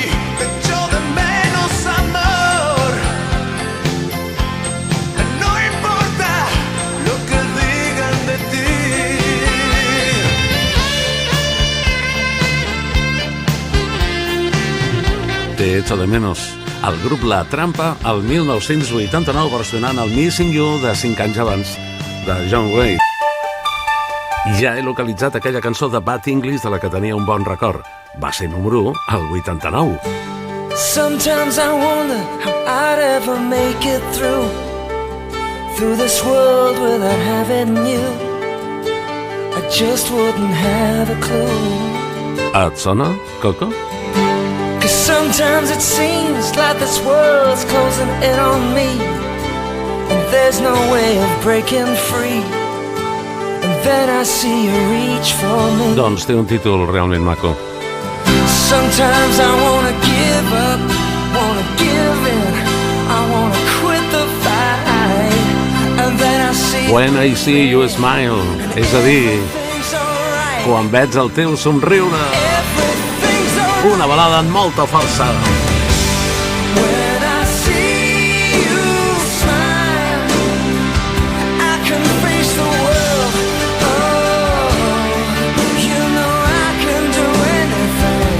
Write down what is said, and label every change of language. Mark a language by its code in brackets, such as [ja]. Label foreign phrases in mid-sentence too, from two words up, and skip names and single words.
[es] Te echo de menos, amor. No importa lo que digan de ti. Te echo de menos. [ca] El grup La Trampa, el 1989, versionant el Missing You de 5 anys abans, de John Waite. Ja he localitzat aquella cançó de Bad English de la que tenia un bon record. Va ser número 1 al 89. [en] sometimes I wonder how I'd ever make it through this world without having you. I just wouldn't have a clue. [ca] Et sona, Coco? [en] 'Cause sometimes it seems like this world's closing in on me, and there's no way of breaking free. And then I see you reach for me. [ca] Doncs té un títol realment maco. [en] Sometimes I wanna give up, wanna give in, I wanna quit the fight. And then I see When I see you smile, [ca] és a dir, [en] everything's alright. [ca] quan veig el teu somriure. [en] Everything's alright. [ca] Una balada amb molta força. [en] When I see you smile, I can face the world. Oh, you know I can do anything.